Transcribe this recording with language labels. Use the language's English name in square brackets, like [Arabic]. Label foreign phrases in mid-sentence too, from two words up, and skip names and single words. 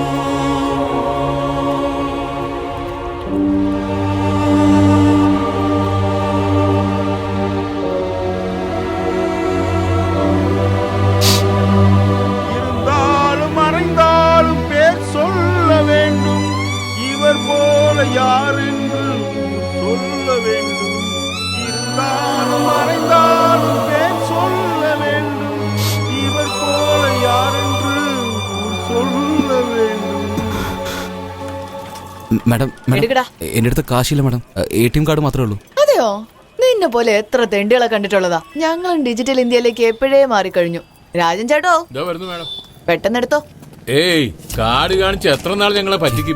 [Tamil] இருந்தாலும் மறைந்தாலும் பேர் சொல்ல வேண்டும். இவர் போல யார் என்று சொல்ல வேண்டும். இருந்தாலும் மறைந்தாலும் பேர் சொல்ல வேண்டும். இவர் போல யார் என்று சொல்ல வேண்டும். [Malayalam] മാഡം, എടുക്കടാ. എന്റെ അടുത്ത് കാശില്ല മാഡം. [English] ATM card [Malayalam] മാത്രമേ ഉള്ളൂ. അതെയോ? നിന്നെ പോലെ എത്ര തെണ്ടികളെ കണ്ടിട്ടുള്ളതാ. ഞങ്ങളും ഡിജിറ്റൽ ഇന്ത്യയിലേക്ക് എപ്പോഴേ മാറിക്കഴിഞ്ഞു. രാജൻ ചേട്ടോ, പെട്ടെന്നെടുത്തോ. ഏയ്, കാർഡ് കാണിച്ച് എത്ര നാൾ ഞങ്ങളെ പറ്റിക്കും?